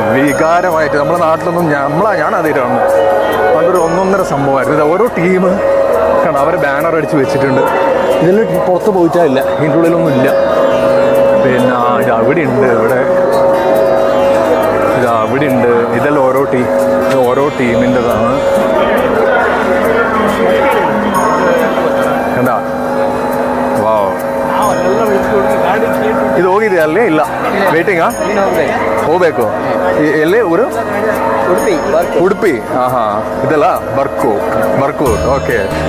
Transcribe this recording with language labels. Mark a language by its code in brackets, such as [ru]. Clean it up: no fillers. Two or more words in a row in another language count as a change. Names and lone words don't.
[ml] വികാരമായിട്ട് നമ്മുടെ നാട്ടിലൊന്നും ഞാൻ അതിലാണ് അതൊരു ഒന്നൊന്നര സംഭവമായിരുന്നു. ഇത് ഓരോ ടീം കണ്ടോ, അവരെ ബാനർ അടിച്ച് വെച്ചിട്ടുണ്ട്. ഇതിൽ പുറത്ത് പോയിട്ടില്ല, ഇതിൻ്റെ ഉള്ളിലൊന്നും ഇല്ല. പിന്നെ ഇത് അവിടെ ഉണ്ട്, ഇത് അവിടെ ഉണ്ട്. ഇതെല്ലാം ഓരോ ടീമിൻ്റെതാണ്. [kn] ಕನ್ನಡ ವಾವ್. ಇದು ಹೋಗಿದೆ ಅಲ್ಲಿ? ಇಲ್ಲ, ವೇಟಿಂಗಾ? ಹೋಗ್ಬೇಕು. ಎಲ್ಲಿ ಊರು? ಉಡುಪಿ. ಹಾಂ ಹಾಂ, ಇದೆಲ್ಲ ಬರ್ಕೂರ್. ಓಕೆ.